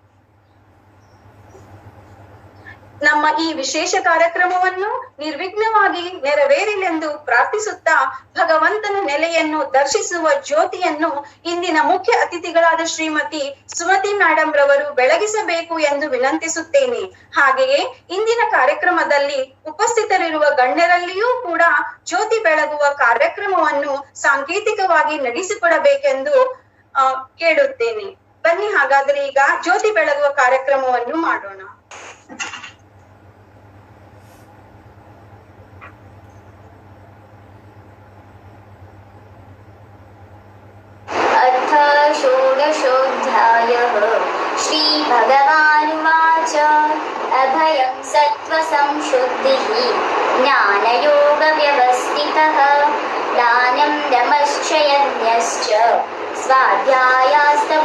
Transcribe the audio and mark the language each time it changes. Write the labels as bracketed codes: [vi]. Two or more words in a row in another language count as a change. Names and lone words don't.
[kn] ನಮ್ಮ ಈ ವಿಶೇಷ ಕಾರ್ಯಕ್ರಮವನ್ನು ನಿರ್ವಿಘ್ನವಾಗಿ ನೆರವೇರಿಲೆಂದು ಪ್ರಾರ್ಥಿಸುತ್ತಾ ಭಗವಂತನ ನೆಲೆಯನ್ನು ದರ್ಶಿಸುವ ಜ್ಯೋತಿಯನ್ನು ಇಂದಿನ ಮುಖ್ಯ ಅತಿಥಿಗಳಾದ ಶ್ರೀಮತಿ ಸುಮತಿ ಮೇಡಮ್ ರವರು ಬೆಳಗಿಸಬೇಕು ಎಂದು ವಿನಂತಿಸುತ್ತೇನೆ. ಹಾಗೆಯೇ ಇಂದಿನ ಕಾರ್ಯಕ್ರಮದಲ್ಲಿ ಉಪಸ್ಥಿತರಿರುವ ಗಣ್ಯರಲ್ಲಿಯೂ ಕೂಡ ಜ್ಯೋತಿ ಬೆಳಗುವ ಕಾರ್ಯಕ್ರಮವನ್ನು ಸಾಂಕೇತಿಕವಾಗಿ ನಡೆಸಿಕೊಡಬೇಕೆಂದು ಕೇಳುತ್ತೇನೆ. ಬನ್ನಿ ಹಾಗಾದ್ರೆ ಈಗ ಜ್ಯೋತಿ ಬೆಳಗುವ ಕಾರ್ಯಕ್ರಮವನ್ನು ಮಾಡೋಣ. [sa] अथ षोडशोऽध्यायः श्रीभगवानुवाच अभयं सत्त्वसंशुद्धिः ज्ञानयोगव्यवस्थितः दानं दमश्च यज्ञश्च स्वाध्यायास्तप